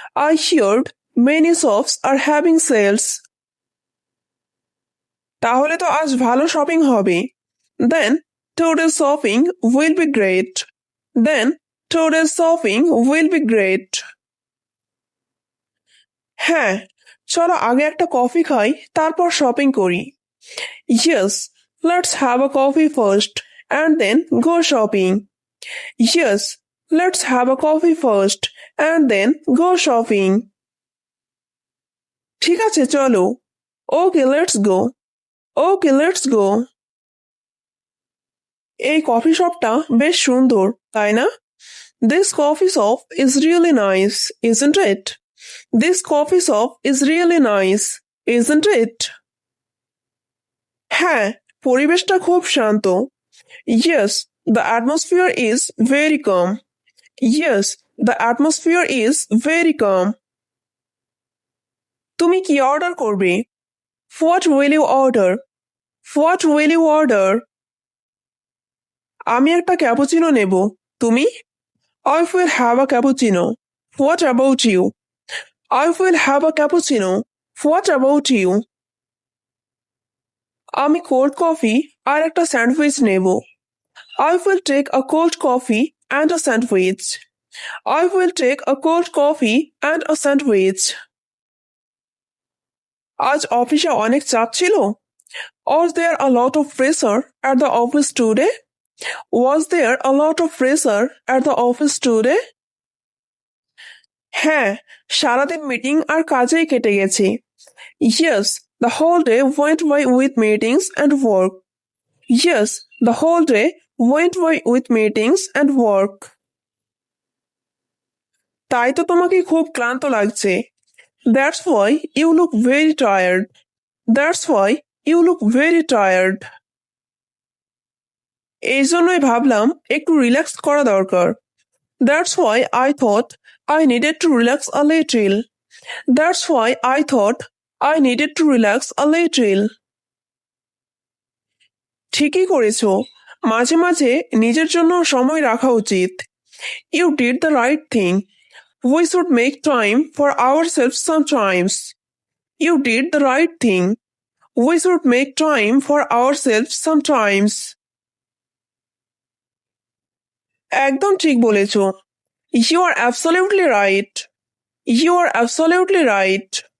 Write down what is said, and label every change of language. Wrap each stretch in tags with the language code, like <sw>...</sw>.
<en>I heard many shops are having sales.</en> <bn>তাহলে তো আজ ভালো শপিং হবে।</bn> <en>Then today's shopping will be great. Then today's shopping will be great.</en> <bn>হ্যাঁ, চলো আগে একটা কফি খাই, তারপর শপিং করি।</bn> <en>Yes, let's have a coffee first and then go shopping. Yes, let's have a coffee first and then go shopping.</en> <bn>ঠিক আছে চলো।</bn> <en>Okay, let's go. Okay, let's go.</en> <bn>এই কফি শপটা বেশ সুন্দর, তাই না?</bn> <en>This coffee shop is really nice, isn't it? This coffee shop is really nice, isn't it?</en> <bn>হ্যাঁ, পরিবেশটা খুব শান্ত।</bn> <en>Yes, the atmosphere is very calm. Yes, the atmosphere is very calm.</en> <bn>তুমি কি অর্ডার করবে?</bn> <en>What will you order? What will you order?</en> <bn>আমি একটা cappuccino নেব। তুমি?</bn> <en>I will have a cappuccino. What about you? I will have a cappuccino. What about you?</en> <bn>আমি cold coffee আর একটা sandwich নেব।</bn> <en>I will take a cold coffee and a sandwich. I will take a cold coffee and a sandwich.</en> <bn>আজ অফিসে অনেক চাপ ছিল?</bn> <en>Was there a lot of pressure at the office today? Was there a lot of pressure at the office today?</en> <bn>হ্যাঁ, সারাদিন meeting আর কাজেই কেটে গেছে।</bn> <en>Yes, the whole day went by with meetings and work. Yes, the whole day went by with meetings and work.</en> <bn>তাই তো তোমাকে খুব ক্লান্ত লাগছে।</bn> <en>That's why you look very tired. That's why you look very tired.</en> <bn>এই জন্যই ভাবলাম একটু রিল্যাক্স করা দরকার।</bn> <en>That's why I thought I needed to relax a little. That's why I thought I needed to relax a little.</en> <bn>ঠিকই করেছো, মাঝে মাঝে নিজের জন্য সময় রাখা উচিত।</bn> <en>You did the right thing. We should make time for ourselves sometimes. You did the right thing. We should make time for ourselves sometimes.</en> <bn>একদম ঠিক বলেছো।</bn> <en>You are absolutely right. You are absolutely right.</en>